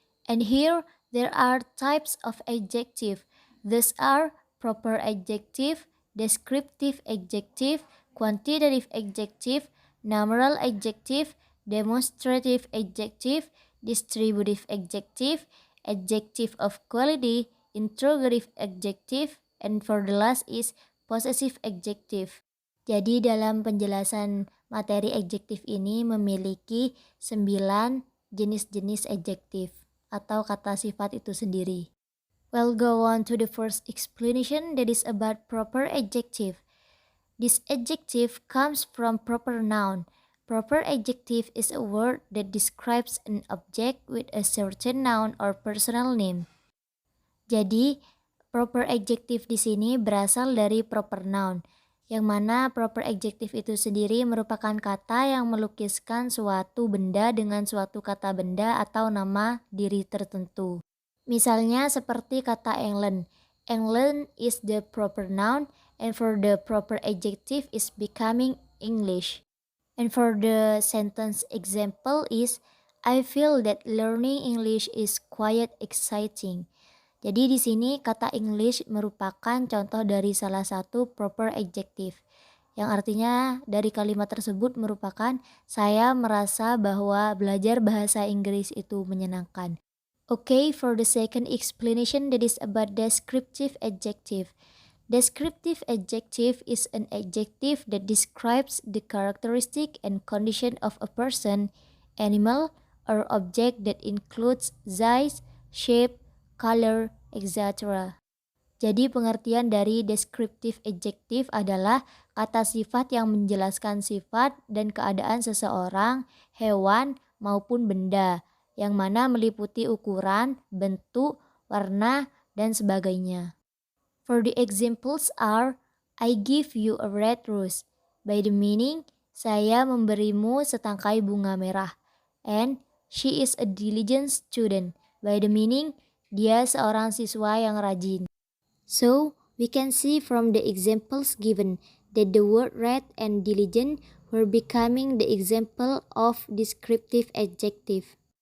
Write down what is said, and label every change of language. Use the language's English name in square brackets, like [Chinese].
[English] And here there are types of adjective. These are proper adjective, descriptive adjective, quantitative adjective, numeral adjective, demonstrative adjective, distributive adjective, adjective of quality, interrogative adjective, and for the last is possessive adjective. [Indonesian] Jadi dalam penjelasan materi adjektif ini memiliki 9 jenis-jenis adjektif atau kata sifat itu sendiri. [English] We'll go on to the first explanation that is about proper adjective. This adjective comes from proper noun. Proper adjective is a word that describes an object with a certain noun or personal name. [Indonesian] Jadi, proper adjective di sini berasal dari proper noun, yang mana proper adjective itu sendiri merupakan kata yang melukiskan suatu benda dengan suatu kata benda atau nama diri tertentu. Misalnya seperti kata England. [English] England is the proper noun and for the proper adjective is becoming English. And for the sentence example is I feel that learning English is quite exciting. [Indonesian] Jadi di sini kata English merupakan contoh dari salah satu proper adjective, yang artinya dari kalimat tersebut merupakan saya merasa bahwa belajar bahasa Inggris itu menyenangkan. [English] Okay, for the second explanation that is about descriptive adjective. Descriptive adjective is an adjective that describes the characteristic and condition of a person, animal, or object that includes size, shape, color, etc. [Indonesian] Jadi pengertian dari descriptive adjective adalah kata sifat yang menjelaskan sifat dan keadaan seseorang, hewan, maupun benda, yang mana meliputi ukuran, bentuk, warna, dan sebagainya. [English] For the examples are, I give you a red rose. By the meaning, [Indonesian] saya memberimu setangkai bunga merah. [English] And she is a diligent student. By the meaning, [Indonesian] dia seorang siswa yang rajin. [English] So, we can see from the examples given that the word red and diligent were becoming the example of descriptive adjective.